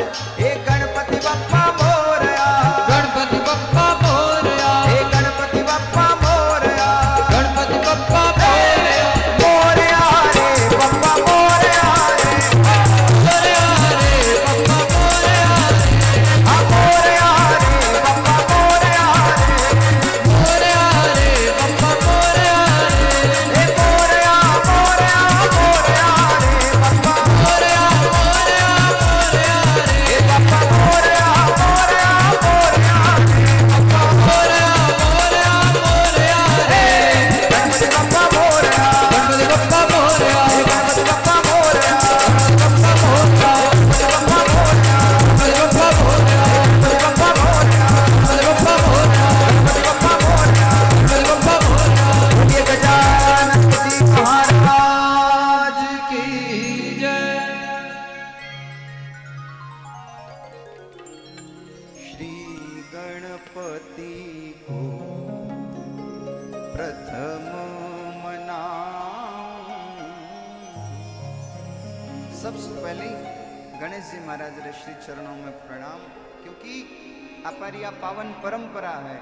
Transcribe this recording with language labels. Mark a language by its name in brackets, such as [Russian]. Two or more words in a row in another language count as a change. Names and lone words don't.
[Marathi] हे गणपति बप्पा मोरया, गणपति बप्पा मोरया, हे गणपति बप्पा मोरया, गणपति बप्पा मोरया, मोरया रे बप्पा मोरया रे, मोरया रे बप्पा मोरया रे, हाँ मोरया रे बप्पा मोरया रे, मोरया रे बप्पा मोरया रे, हे मोरया मोरया मोरया रे बप्पा मोरया मोरया मोरया रे, हे बप्पा मोरया मोरया मोरया रे, बप्पा मोरया मोरया मोरया रे, गणपति बप्पा मोरया, गणपति बप्पा मोरया, गणपति बप्पा मोरया, गणपति बप्पा मोरया, गणपति बप्पा मोरया, गणपति बप्पा मोरया, गणपति बप्पा मोरया, गणपति बप्पा मोरया, गणपति बप्पा मोरया, गणपति बप्पा मोरया। [Hindi] बोलिए गजानन जी महाराज की जय। श्री गणपति को प्रथम मनाऊं, सबसे पहले गणेश जी महाराज रे श्री चरणों में प्रणाम, क्योंकि हमारी यह पावन परंपरा है।